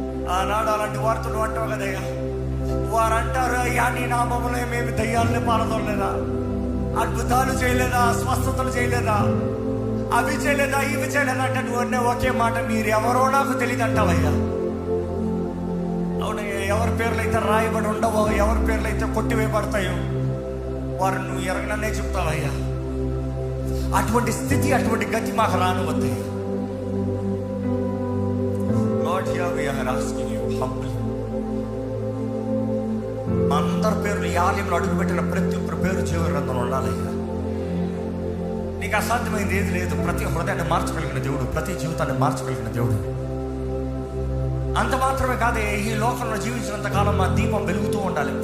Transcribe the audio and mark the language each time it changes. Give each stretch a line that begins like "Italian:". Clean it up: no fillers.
Telugu: ఆనాడు అలాంటి వార్తలు అంటావు కదయ్యా. వారు అంటారు, అయ్యా నీ నామములో మేము దయ్యాలని పారదోలేదా, అద్భుతాలు చేయలేదా, స్వస్థతలు చేయలేదా, అవి చేయలేదా, ఇవి చేయలేదా అంటే నువ్వు అనే ఒకే మాట, మీరు ఎవరో నాకు తెలియదు అంటావయ్యా. అవునయ్యా, ఎవరి పేర్లు అయితే రాయబడి ఉండవో, ఎవరి పేర్లు అయితే కొట్టివేయబడతాయో వారు నువ్వు ఎరగననే చెప్తావయ్యా. అటువంటి స్థితి, అటువంటి గతి మాకు రానివద్దు.
English: Lord, here we are asking you humbly.
Telugu: అందరి పేర్లు ఈ ఆలయంలో అడుగుపెట్టిన ప్రతి ఒక్కరి పేరు జీవగ్రంథంలో ఉండాలయ్యా. నీకు అసాధ్యమైంది ఏది లేదు. ప్రతి హృదయాన్ని మార్చగలిగిన దేవుడు, ప్రతి జీవితాన్ని మార్చగలిగిన దేవుడు. అంత మాత్రమే కాదే, ఈ లోకంలో జీవించినంత కాలం మా దీపం వెలుగుతూ ఉండాలి.